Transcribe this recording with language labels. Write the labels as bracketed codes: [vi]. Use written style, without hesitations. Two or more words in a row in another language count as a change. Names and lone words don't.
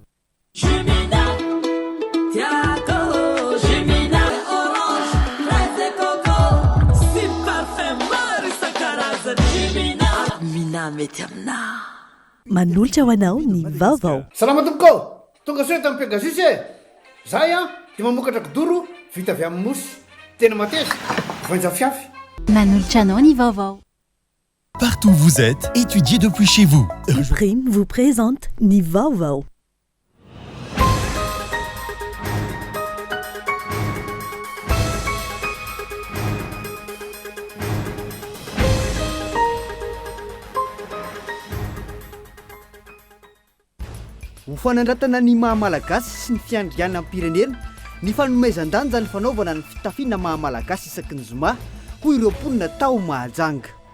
[mg] mety amina manolotra ho anao ny vaovao. Salama tompoko, tonga soe tamin'ny Pegasus e. Zahay dia mamokatra kidoro vita avy amin'ny mosy. Tena mateza, voanja fiafy. Manolotra anao ny vaovao. [fr] Partout où vous êtes, étudiez depuis chez vous. Prime vous présente [mg] ny vaovao. Ho fanandratana ny mahamalagasy sy ny fiandriana amin'ny pirenena, ny fanomezan-danja ny fanaovana ny fitafiana mahamalagasy isaky ny zoma ho ireo mponina tao mahajanga.